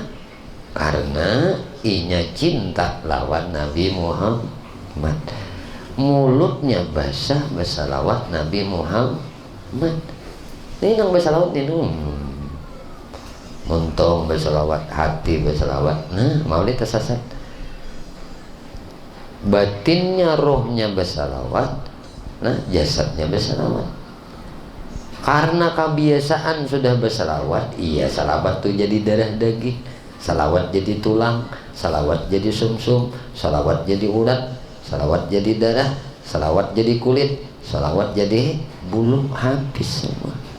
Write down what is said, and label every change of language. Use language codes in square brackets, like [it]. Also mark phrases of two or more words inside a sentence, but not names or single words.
[bjn] Karena inya cinta lawan Nabi Muhammad. [id] Mulutnya basah bersalawat Nabi Muhammad. Ini yang bersalawat itu untung bersalawat, hati bersalawat. Nah maulid tersesat. Batinnya rohnya bersalawat. Nah jasadnya bersalawat. Karena kebiasaan sudah bersalawat, iya salawat tuh jadi darah daging, salawat jadi tulang, salawat jadi sumsum, salawat jadi urat, salawat jadi darah, salawat jadi kulit, salawat jadi bulu, habis semua.